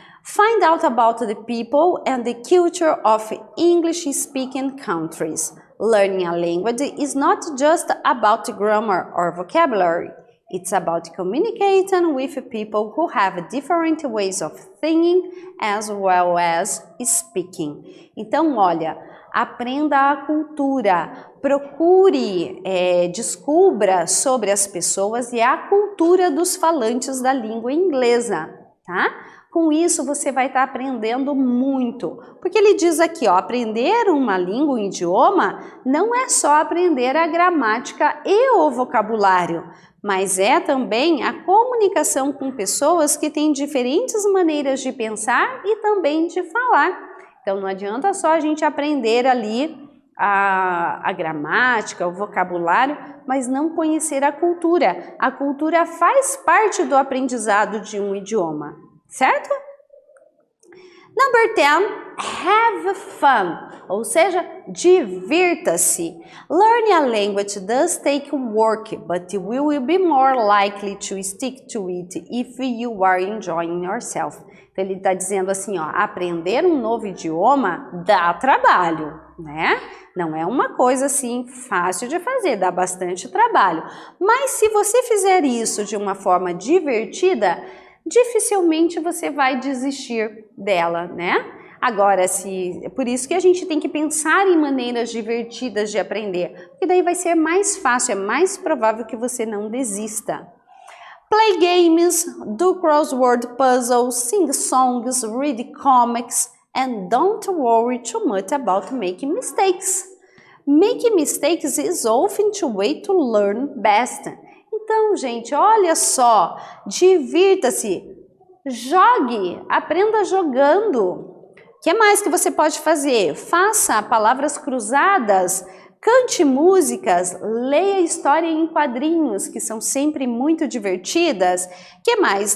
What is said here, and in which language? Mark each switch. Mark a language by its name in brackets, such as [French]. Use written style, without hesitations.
[English] Find out about the people and the culture of English-speaking countries. Learning a language is not just about grammar or vocabulary. It's about communicating with people who have different ways of thinking as well as speaking. [Portuguese] Então, olha, aprenda a cultura, procure, descubra sobre as pessoas e a cultura dos falantes da língua inglesa, tá? Com isso, você vai estar aprendendo muito, porque ele diz aqui, ó, aprender uma língua, um idioma, não é só aprender a gramática e o vocabulário, mas é também a comunicação com pessoas que têm diferentes maneiras de pensar e também de falar. Então, não adianta só a gente aprender ali a gramática, o vocabulário, mas não conhecer a cultura. A cultura faz parte do aprendizado de um idioma. Certo? [English] Number 10, have fun, [Portuguese] ou seja, divirta-se. [English] Learning a language does take work, but you will be more likely to stick to it if you are enjoying yourself. [Portuguese] Então ele está dizendo assim, ó, aprender um novo idioma dá trabalho, né? Não é uma coisa assim fácil de fazer, dá bastante trabalho. Mas se você fizer isso de uma forma divertida, dificilmente você vai desistir dela, né? Agora, por isso que a gente tem que pensar em maneiras divertidas de aprender, porque daí vai ser mais fácil, é mais provável que você não desista. [English] Play games, do crossword puzzles, sing songs, read comics, and don't worry too much about making mistakes. Making mistakes is often the way to learn best. [Portuguese] Então, gente, olha só, divirta-se, jogue, aprenda jogando. O que mais que você pode fazer? Faça palavras cruzadas, cante músicas, leia história em quadrinhos, que são sempre muito divertidas. O que mais?